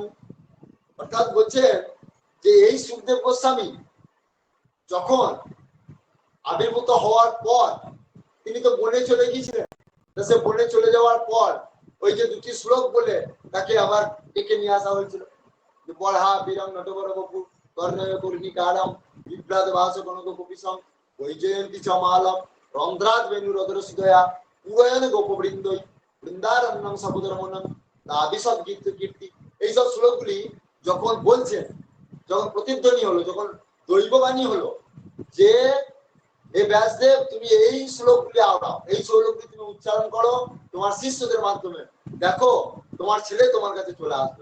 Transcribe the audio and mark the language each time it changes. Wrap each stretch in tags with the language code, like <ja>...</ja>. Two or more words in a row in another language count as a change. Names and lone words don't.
<bn>অর্থাৎ বলছেন যে এই সুখদেব গোস্বামী যখন আবির্ভূত হওয়ার পর তিনি তো বনে চলে গিয়েছিলেন। সে বনে চলে যাওয়ার পর ওই যে দুটি শ্লোক বলে তাকে আবার ডেকে নিয়ে আসা হয়েছিল,</bn> <sa>বড়হা বীরং নটবর বপু কর্ণয় কর্ণিকারম বিভ্রাত ভাস কনক কপিসম বৈজয়ন্তী চমালম রন্ধ্রাত বেনুরদর সুদয়া পুরয়ন গোপবৃন্দই বৃন্দারণ্যম সপুদরমনম নাবিসদ গীত কীর্তি।</sa> <bn>এইসব শ্লোকগুলি যখন বলছেন, যখন প্রতিধ্বনি হলো, যখন দৈববাণী হলো যে হে ব্যাসদেব তুমি এই শ্লোকগুলি আওড়াও, এই শ্লোকগুলি তুমি উচ্চারণ করো তোমার শিষ্যদের মাধ্যমে, দেখো তোমার ছেলে তোমার কাছে চলে আসবে।</bn>